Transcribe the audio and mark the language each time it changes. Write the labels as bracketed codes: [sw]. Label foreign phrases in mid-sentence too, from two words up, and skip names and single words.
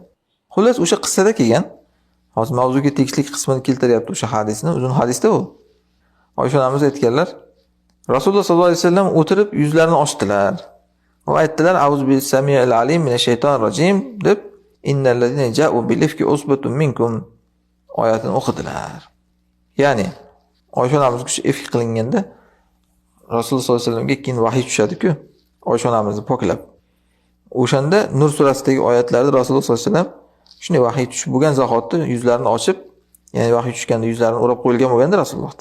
[uz] Xullas o'sha qissada kelgan, hozir mavzuga tegishli qismini keltiryapti o'sha hadisni, uzun hadisda u. Oysha onamiz aytganlar, Rasululloh [ar] صلى الله عليه وسلم [uz] o'tirib yuzlarini ochdilar va aytdilar: [ar] "أعوذ بالله العليم من الشيطان الرجيم" [uz] deb [ar] إن الذين جاءوا بالإفك عصبة منكم [uz] oyatini o'qidilar. Ya'ni Oysha onamiz kishi ifk qilinganda Rasululloh [ar] صلى الله عليه وسلم [uz] keyin vahiy tushadi-ku, Oysha onamizni poklab. O'shanda Nur surasidagi oyatlarda Rasululloh [ar] صلى الله عليه وسلم [uz] shunday vahiy tushib bo'lgan zahotda yuzlarini ochib, ya'ni vahiy tushganda yuzlarini o'rab qo'yilgan bo'lganda Rasulullohda.